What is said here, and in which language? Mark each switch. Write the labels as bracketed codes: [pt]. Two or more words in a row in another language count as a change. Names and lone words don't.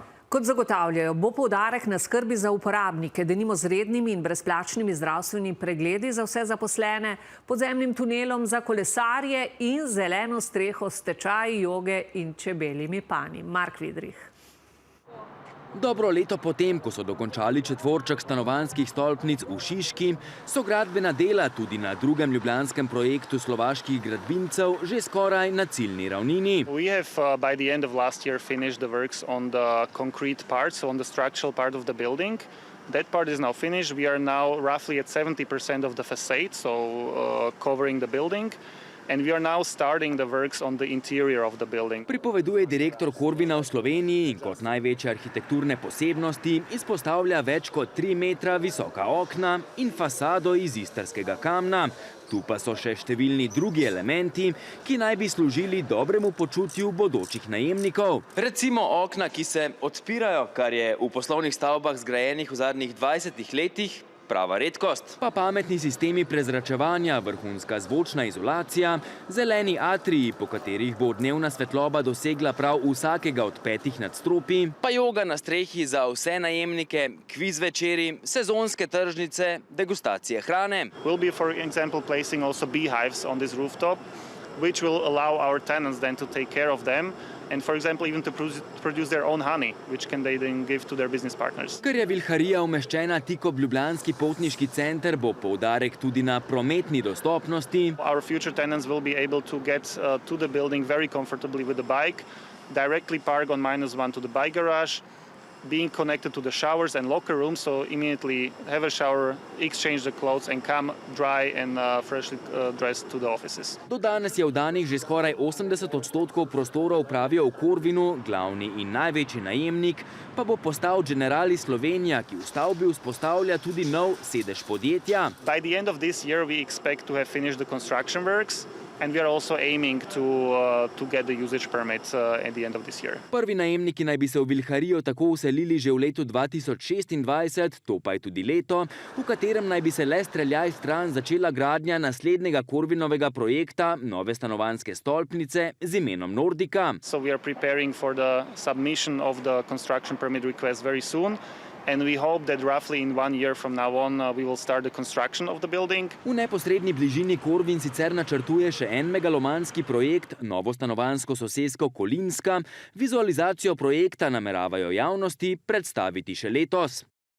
[sl] Kot zagotavljajo, bo poudarek na skrbi za uporabnike, denimo z rednimi in brezplačnimi zdravstvenimi pregledi za vse zaposlene, podzemnim tunelom za kolesarje in zeleno streho s tečaji joge in čebeljimi panji. Mark Vidrih. Dobro leto potem, ko so dokončali četvorček stanovanjskih stolpnic v Šiški, so gradbena dela tudi na drugem ljubljanskem projektu slovaških gradbincev že skoraj na ciljni ravnini. [en] We have by the end of last year finished the works on the concrete part, so on the structural part of the building. That part is now finished. We are now roughly at 70% of the facade, so covering the building. And we are now starting the works on the interior of the building. [sl] Pripoveduje direktor Corvina v Sloveniji in kot največje arhitekturne posebnosti izpostavlja več kot 3 metra visoka okna in fasado iz istrskega kamna. Tu pa so še številni drugi elementi, ki naj bi služili dobremu počutju bodočih najemnikov. Recimo okna, ki se odpirajo, kar je v poslovnih stavbah zgrajenih v zadnjih 20 letih, prava redkost. Pa pametni sistemi prezračevanja, vrhunska zvočna izolacija, zeleni atriji, po katerih bo dnevna svetloba dosegla prav vsakega od 5 nadstropij, pa joga na strehi za vse najemnike, kviz večeri, sezonske tržnice, degustacije hrane. [en] We'll be, for example, placing also beehives on this rooftop, which will allow our tenants then to take care of them. And for example, even to produce their own honey, which can they then give to their business partners. [sl] Ker je Vilharija umeščena tik ob ljubljanski potniški center, bo poudarek tudi na prometni dostopnosti. [en] Our future tenants will be able to get to the building very comfortably with the bike, directly park on -1 to the bike garage, being connected to the showers and locker rooms, so immediately have a shower, exchange the clothes and come dry and freshly dressed to the offices. [sl] Do danes je vdanih že skoraj 80% prostorov, pravijo v Corvinu, glavni in največji najemnik pa bo postal Generali Slovenija, ki v stavbi vzpostavlja tudi nov sedež podjetja. [en] By the end of this year we expect to have finished the construction works. And we are also aiming to get the usage permit at the end of this year. [sl] Prvi najemniki naj bi se v Vilharijo tako vselili že v letu 2026, to pa je tudi leto, v katerem naj bi se le streljaj stran začela gradnja naslednjega Corvinovega projekta, nove stanovanjske stolpnice z imenom Nordika. [en] So we are preparing for the submission of the construction permit request very soon. And we hope that roughly in 1 year from now on we will start the construction of the building. [sl] V neposredni bližini Corvin sicer načrtuje še en megalomanski projekt, novo stanovanjsko sosesko Kolinska. Vizualizacijo projekta nameravajo javnosti predstaviti še letos.